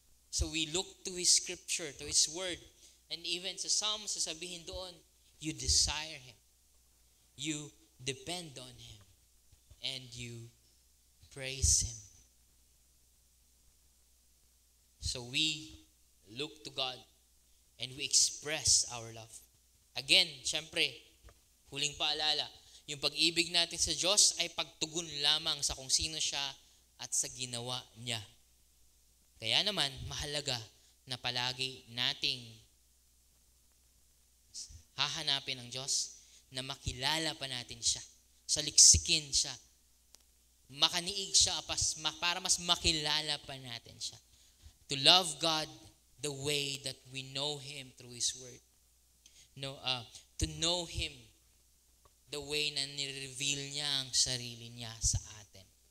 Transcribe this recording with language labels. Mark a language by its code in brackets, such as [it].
[en] So we look to His scripture, to His word, and even [tl] sa Psalms, sasabihin doon, [en] you desire Him. You depend on Him. And you praise Him. So we look to God and we express our love. [tl] Again, syempre, huling paalala, yung pag-ibig natin sa Diyos ay pagtugon lamang sa kung sino siya at sa ginawa niya. Kaya naman, mahalaga na palagi nating hahanapin ang Diyos na makilala pa natin siya, saliksikin siya, makaniig siya para mas makilala pa natin siya. [en] To love God the way that we know Him through His Word. To know Him the way [tl] na nireveal niya ang sarili niya sa atin.